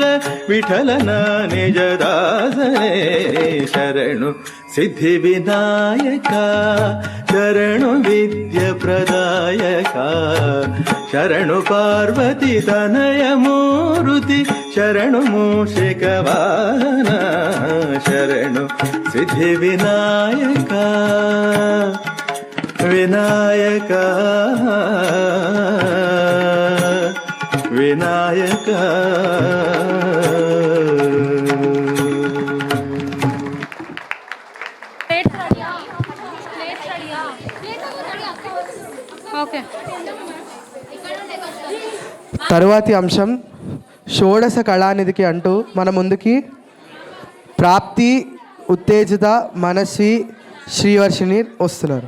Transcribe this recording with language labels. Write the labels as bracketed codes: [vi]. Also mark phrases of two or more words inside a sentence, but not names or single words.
[kn] ವಿಠಲನ ನಿಜದಾಸನೆ ಶರಣು ಸಿದ್ಧಿ ವಿನಾಯಕ ಶರಣು ವಿದ್ಯ ಪ್ರದಾಯಕ ಶರಣು ಪಾರ್ವತಿ ತನಯ ಮೂರುತಿ ಶರಣು ಮೂಷಿಕ ವಾಹನ ಶರಣು ಸಿದ್ಧಿ ವಿನಾಯಕ ವಿನಾಯಕ ವಿನಾಯಕ [te] తరువాతి అంశం షోడశ కళానిధికి అంటూ మన ముందుకి ప్రాప్తి ఉత్తేజిత మనస్వి శ్రీవర్షిణి వస్తున్నారు.